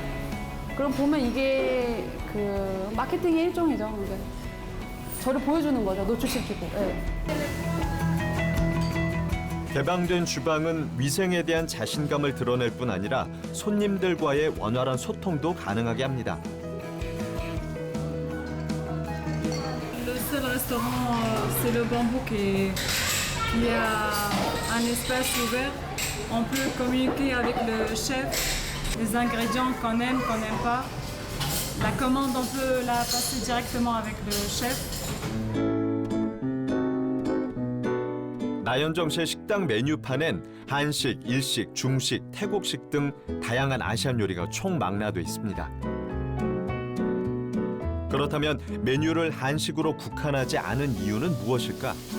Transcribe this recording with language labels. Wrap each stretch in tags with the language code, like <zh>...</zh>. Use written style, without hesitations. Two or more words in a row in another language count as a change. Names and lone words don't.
<ko>그럼 보면 이게 그 마케팅의 일종이죠. 이게 저를 보여주는 거죠. 노출시키고. 네. 개방된 주방은 위생에 대한 자신감을 드러낼 뿐 아니라 손님들과의 원활한 소통도 가능하게 합니다.</ko> <fr>Le seul restaurant, c'est le Bambou qui a un espace ouvert. On peut communiquer avec le chef, les ingrédients qu'on aime, qu'on n'aime pas. La commande, on peut la passer directement avec le chef.</fr> <ko>나현정 씨의 식당 메뉴판엔 한식, 일식, 중식, 태국식 등 다양한 아시안 요리가 총망라돼 있습니다. 그렇다면 메뉴를 한식으로 국한하지 않은 이유는 무엇일까?</ko>